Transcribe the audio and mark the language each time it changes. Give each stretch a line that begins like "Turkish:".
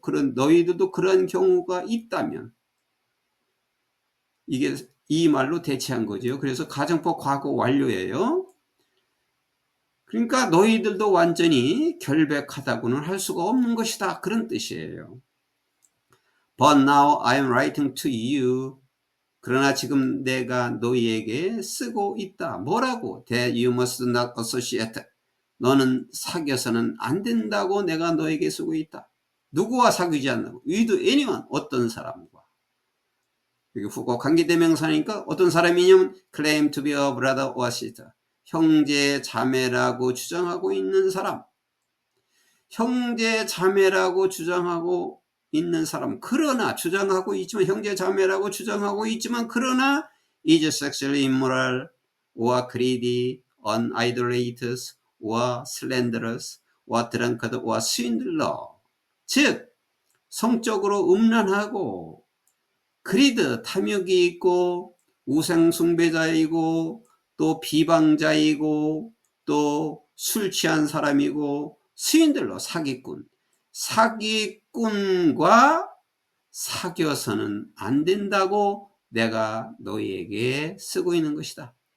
Korean: 그런 너희들도 그런 경우가 있다면, 이게 이 말로 대체한 거죠. 그래서 가정법 과거 완료예요. 그러니까 너희들도 완전히 결백하다고는 할 수가 없는 것이다, 그런 뜻이에요.
English: But now I am writing to you.
Korean: 그러나 지금 내가 너희에게 쓰고 있다. 뭐라고?
English: That you must not associate.
Korean: 너는 사귀어서는 안 된다고 내가 너에게 쓰고 있다. 누구와 사귀지 않는다고?
English: with anyone,
Korean: 어떤 사람과. 여기 후고 관계대명사니까 어떤 사람이냐면
English: claim to be a brother or sister.
Korean: 형제 자매라고 주장하고 있는 사람. 형제 자매라고 주장하고 있는 사람. 그러나 주장하고 있지만, 형제 자매라고 주장하고 있지만, 그러나
English: is sexually immoral or greedy, unidolatrous or slanderous or drunkard or swindler.
Korean: 즉 성적으로 음란하고, 그리드, 탐욕이 있고, 우상숭배자이고, 또 비방자이고, 또 술 취한 사람이고, 스윈들러, 사기꾼과 사귀어서는 안 된다고 내가 너희에게 쓰고 있는 것이다.